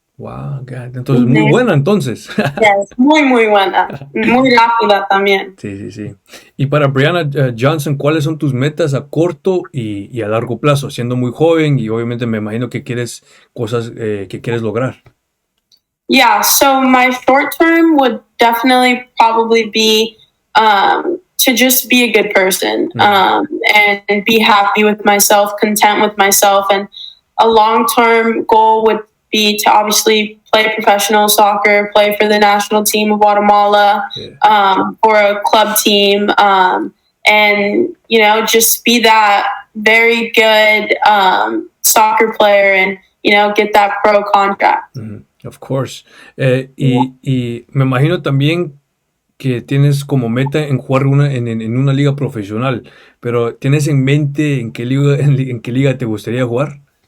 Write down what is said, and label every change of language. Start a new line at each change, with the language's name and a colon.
English: Wow, God.
Spanish: Entonces, muy buena entonces. Yes, muy, muy buena. Muy rápida también. Sí. Y para Briana Johnson, ¿cuáles son tus metas a corto y a largo plazo? Siendo muy joven y obviamente me imagino que quieres cosas que quieres lograr.
English: Yeah, so my short term would definitely probably be to just be a good person and be happy with myself, content with myself. And a long term goal would be to obviously play professional soccer, play for the national team of Guatemala, or a club team, and, you know, just be that very good soccer player and, you know, get that pro contract. Of course.
Spanish: Y me imagino también que tienes como meta en jugar en una liga profesional, pero ¿tienes en mente en qué liga te gustaría jugar?